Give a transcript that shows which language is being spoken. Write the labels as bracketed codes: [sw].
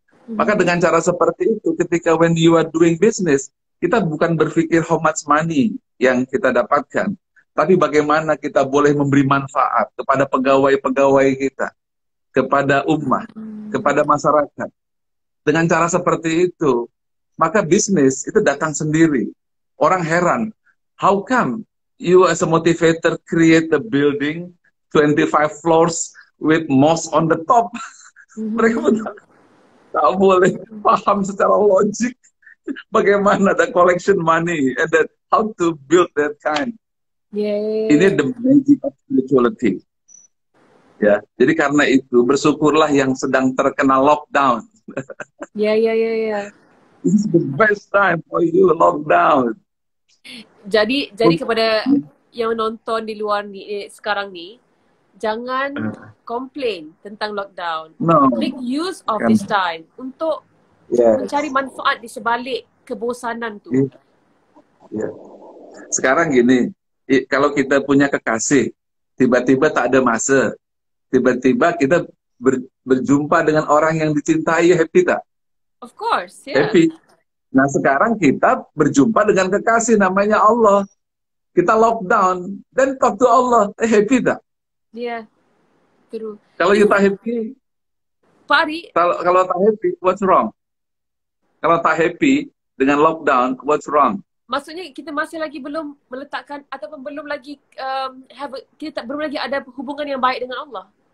[ms] Maka dengan cara seperti itu, ketika [en] when you are doing business, [ms] kita bukan berpikir [en] how much money [ms] yang kita dapatkan, tapi bagaimana kita boleh memberi manfaat kepada pegawai-pegawai kita, kepada ummah, kepada masyarakat. Dengan cara seperti itu, maka bisnis itu datang sendiri. Orang heran, [en] how come you as a motivator create the building 25 floors with mosque on the top? [ms] Mereka tak boleh paham secara logik bagaimana ada [en] collection money and then how to build that kind. Yeah. Ini the magic of spirituality. [ms] Ya, jadi karena itu bersyukurlah yang sedang terkena lockdown. Ya. [en] This is the best time for you lockdown. [ms] Jadi kepada yang nonton di luar ni sekarang ni, jangan komplain tentang lockdown. [en] No. Make use of this time [ms] untuk mencari manfaat di sebalik kebosanan tu. [en] Yeah. [ms] Sekarang gini, kalau kita punya kekasih, tiba-tiba tak ada masa, tiba-tiba kita berjumpa dengan orang yang dicintai, happy tak? [en] Of course, yeah. Happy. [ms] Nah sekarang kita berjumpa dengan kekasih namanya Allah. [en] Kita lockdown, then talk to Allah, happy tak? Yeah, true. [ms] Kalau you tak happy, Pak Ari, kalau tak happy, [en] what's wrong? [ms] Kalau tak happy dengan lockdown, [en] what's wrong? [ms] maksudnya kita masih lagi belum meletakkan ataupun belum lagi belum lagi ada hubungan yang baik dengan Allah.